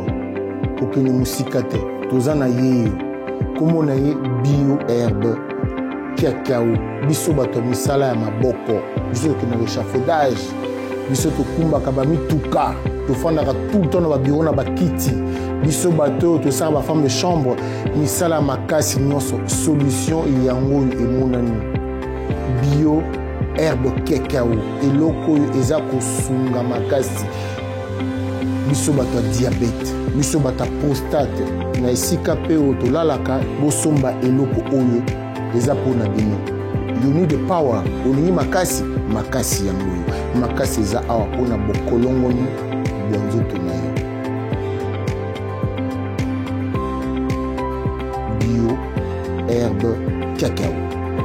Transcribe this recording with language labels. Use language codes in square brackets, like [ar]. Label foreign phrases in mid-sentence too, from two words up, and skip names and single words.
[ln] Okene musika te, toza na ye, komo na ye bio herbe, cacao, biso bato misala ya maboko, biso okene na l'échafaudage, biso tokumbaka bamituka, tofandaka [fr] tout le temps [ln] na babiro na bakiti, biso bato tosala ba [fr] femme de chambre, [ln] misala makasi nyonso, solution yango emonani. Bio herbe cacao, eloko eza kosunga makasi. Biso bato ya diabète, biso bato ya prostate, na esika pe otolalaka bosomba eloko oyo eza mpona bino. [en] You need the power, [ln] olingi makasi, makasi yango oyo. Makasi eza awa mpona bokolongoni bwa nzoto na yo. Bio herbe cacao.